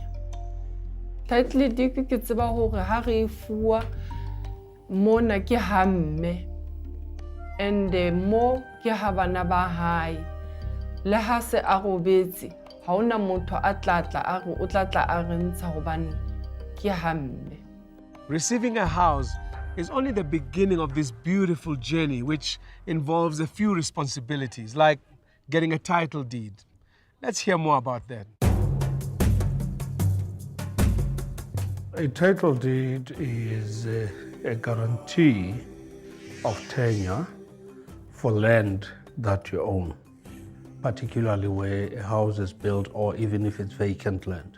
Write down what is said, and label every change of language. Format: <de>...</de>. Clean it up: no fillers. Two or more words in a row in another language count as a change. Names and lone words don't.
<en>Title deed</en> <st>ke tseba hore ha re fuwa mona ke hamme and mo ke ha bana ba hae le ha se a robetse ha ona motho a tlatla a re o tlatla a re ntsha hobane ke hamme.</st> <en>Receiving a house is only the beginning of this beautiful journey, which involves a few responsibilities, like getting a title deed. Let's hear more about that. A title deed is a guarantee of tenure for land that you own, particularly where a house is built or even if it's vacant land.</en>